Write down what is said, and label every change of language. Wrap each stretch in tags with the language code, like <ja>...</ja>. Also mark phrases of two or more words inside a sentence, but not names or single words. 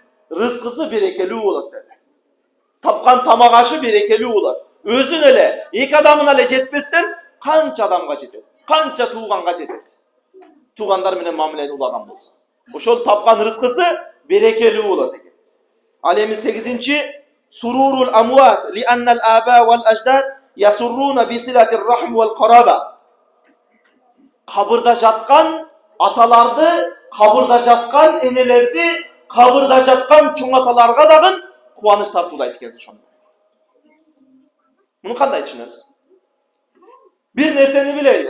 <ky>Рызкысы берекелүү болот деди. Тапкан тамак ашы берекелүү болот. Өзүн эле, эки адамына эле жетпестен канча адамга жетет, канча тууганга жетет. Туугандар менен мамилени улаган болсо, ошол тапкан рызкысы берекелүү болот экен. Ал эми 8-нчи</ky> <ar>سرور الأموات لأن الآباء والأجداد يسرّون بصلة الرحم والقرابة.</ar> <ky>Кабырда жаткан аталарды, кабырда жаткан энелерди, кабырда жаткан чоң аталарга дагы кубаныч тартуулайт экен ошондо. Муну кандай түшүнөбүз? Бир нерсени билели.</ky>